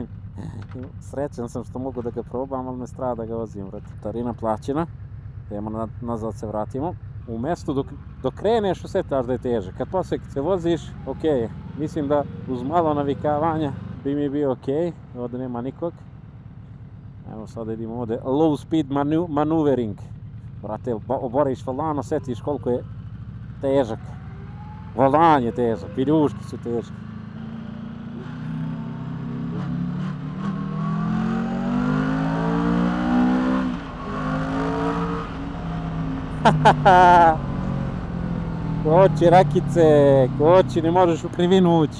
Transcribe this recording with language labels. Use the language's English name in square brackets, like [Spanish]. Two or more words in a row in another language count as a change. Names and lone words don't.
[Bosnian] Srećan sam što mogu da ga probam, ali me strah da ga vozim. Tarina plaćena. Idemo nazad se vratimo. U mjestu dok kreneš osjetaš da je teže. Kad poslije se voziš, ok. Mislim da uz malo navikavanja bi mi bio ok. Ovdje nema nikog. Evo sad idemo ovdje. [English] Low speed maneuvering. [Bosnian] Brate, oboriš volan, osjetiš koliko je težak. Volan je težak, viljuški su teški. Koči rakice, koči, ne možeš u krivinu ući.